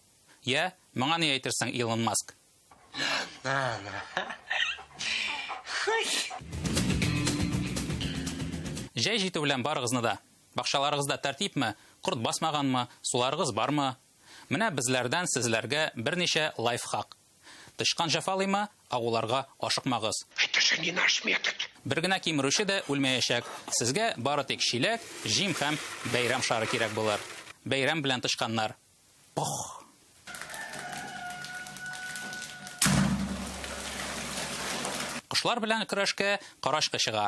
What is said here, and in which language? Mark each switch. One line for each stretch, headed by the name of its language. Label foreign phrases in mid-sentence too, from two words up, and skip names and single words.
Tatar: Я, моңа ни әйтерсең, Илон Маск? Җәй җитү белән барыгызны да. Бакчаларыгызда тәртипме, корт басмаганмы, суларыгыз бармы? Менә безләрдән сезләргә берничә лайфхак. Тышкан җафалыймы, агуларга ашыкмагыз.
Russian: Это же не наш метод.
Tatar: Бер генә кимерүче дә үлмәячәк. Сезгә бары тик чиләк, җим һәм бәйрәм шары кирәк булыр. Бәйрәм белән тышканнар.
Russian: Пох!
Tatar: Кошлар белән көрәшкә карашкы чыга.